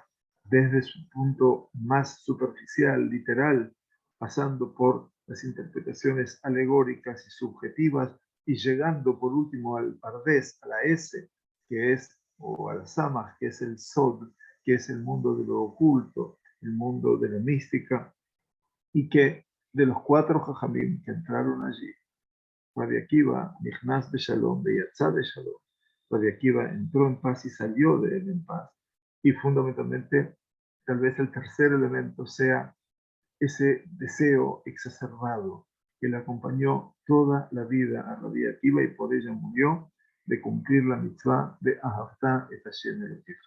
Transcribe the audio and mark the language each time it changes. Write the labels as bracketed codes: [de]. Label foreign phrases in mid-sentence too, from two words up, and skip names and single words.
[es] desde su punto más superficial, literal, pasando por las interpretaciones alegóricas y subjetivas y llegando por último al Pardés, a la S, que es, o a la Samaj, que es el Sod, que es el mundo de lo oculto, el mundo de la mística, y que de los 4 Jajamim que entraron allí, Rabbi Akiva, [he] נכנס בשלום, ויצא בשלום, [es] Rabbi Akiva entró en paz y salió de él en paz. Y fundamentalmente, tal vez el tercer elemento sea ese deseo exacerbado que le acompañó toda la vida a Rabbi Akiva y por ella murió, de cumplir la mitzvah de [he] אהבת את השם אלוקיך.